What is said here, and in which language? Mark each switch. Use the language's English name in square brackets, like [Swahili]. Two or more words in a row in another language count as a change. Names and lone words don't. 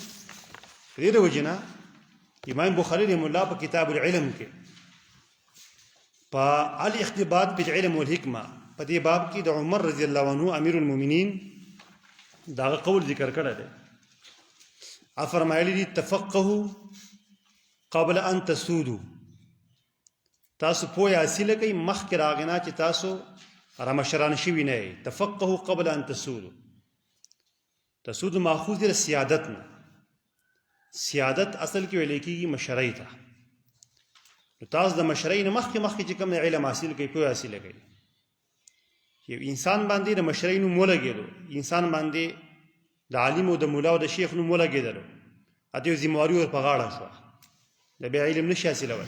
[Pashto] د دې د وجې نه امام بخاري [Arabic] رحمه الله [Pashto] په [Arabic] کتاب العلم [Pashto] کې په [Arabic] الاختباط بالعلم والحکمه [Pashto] په دې باب کې د عمر [Arabic] رضی الله عنه امیر المؤمنین [Pashto] دا قول ذکر کړی دی. فرمایلی دي [Arabic] تفقهوا قبل ان تسودوا. [Pashto] تاسو پوهه حاصله کوئ مخکې د هغې نه چې تاسو رامشران شوي نه یئ. [Arabic] تفقهوا قبل ان تسودوا. [Pashto] تسودو ماخوذ دی د سیادت نه. سیادت اصل کې ویل کېږي مشرۍ ته. نو تاسو د مشرۍ نه مخکې چې کوم علم حاصل کوئ، پوهه حاصله کوئ، یو انسان باندې د مشرۍ نوم ولګېدو، انسان باندې د عالم او د مولا او د شیخ نوم ولګېدلو، اته یو ذمهواري ور په غاړه شوه، د بیا علم نشي حاصلولی.